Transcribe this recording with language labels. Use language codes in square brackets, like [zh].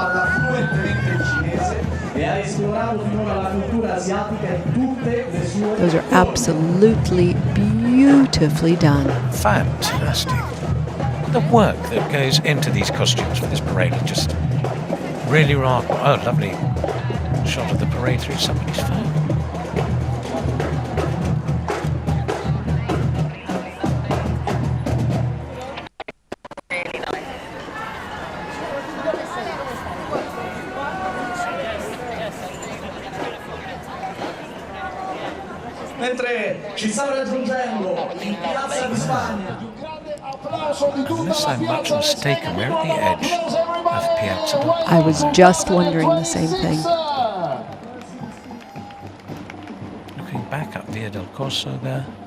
[it] ha esplorato finora la cultura asiatica in tutte le sue. [en] Those are absolutely beautifully done. Fantastic. The work that goes into these costumes for this parade is just really remarkable. Oh, lovely shot of the parade through somebody's phone. [it] Mentre ci sta raggiungendo in Piazza di Spagna. [en] Unless I'm much mistaken, we're at the edge of Piazza. I was just wondering the same thing. Looking back up Via del Corso there.